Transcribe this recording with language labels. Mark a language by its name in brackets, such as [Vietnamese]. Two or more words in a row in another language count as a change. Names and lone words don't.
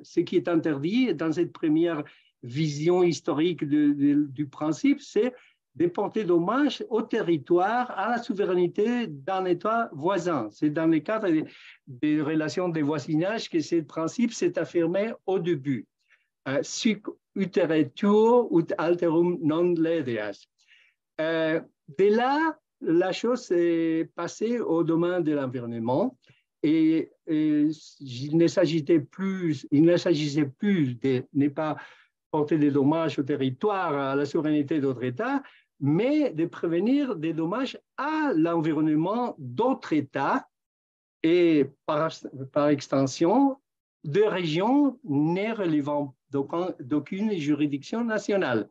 [French] Ce qui est interdit dans cette première vision historique du principe, c'est de porter dommage au territoire, à la souveraineté d'un État voisin. C'est dans le cadre des relations de voisinage que ce principe s'est affirmé au début. [Latin] Sic utere tuo ut alterum non ledias. [French] De là, la chose est passée au domaine de l'environnement et il ne s'agissait plus de ne pas porter des dommages au territoire, à la souveraineté d'autres États, mais de prévenir des dommages à l'environnement d'autres États et par extension de régions ne relevant d'aucune juridiction nationale.